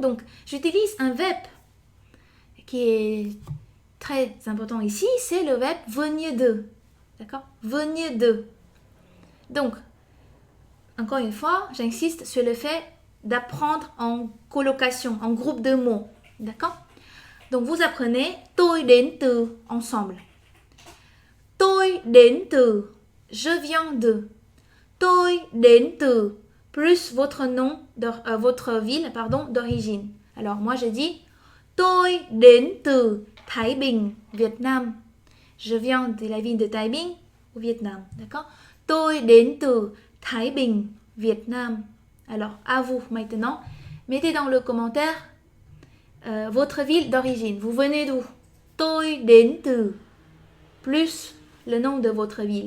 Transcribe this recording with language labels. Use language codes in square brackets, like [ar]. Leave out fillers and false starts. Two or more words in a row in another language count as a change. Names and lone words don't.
[fr] Donc, j'utilise un verbe qui est très important ici. C'est le verbe venir de. D'accord? Venir de. Donc, encore une fois, j'insiste sur le fait d'apprendre en colocation, en groupe de mots. D'accord? Donc, vous apprenez [vi] tôi đến từ [fr] ensemble. [vi] Tôi đến từ, [fr] je viens de. [vi] Tôi đến từ, [fr] plus votre nom, votre ville, pardon, d'origine. Alors, moi, je dis [vi] tôi đến từ Thái Bình, Việt Nam. [fr] Je viens de la ville de Thái Bình, au Vietnam. D'accord? [vi] Tôi đến từ Thái Bình, Việt Nam. [fr] Alors, à vous maintenant. Mettez dans le commentaire votre ville d'origine. Vous venez d'où? [vi] Tôi đến từ, [fr] plus le nom de votre ville.